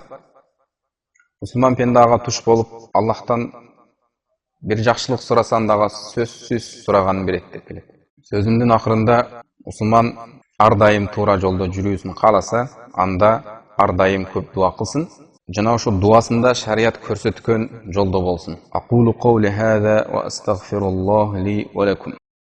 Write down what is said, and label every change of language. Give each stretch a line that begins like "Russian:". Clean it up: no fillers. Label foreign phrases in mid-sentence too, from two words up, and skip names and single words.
Kyrgyz: Мусулман пенде ага туш болуп Аллахтан бир жакшылык сураса, андага сөзсүз сураганын берет деп келет.
Kazakh: Сөзімдің ақырында
Kyrgyz: мұсылман ардайым тура жолда жүрүүсүн кааласа, анда ардайым көп дуа кылсын. Жана ошо дуасында шарият көрсөткөн жолдо болсун.
Arabic: أقول قولي هذا وأستغفر الله لي ولكم.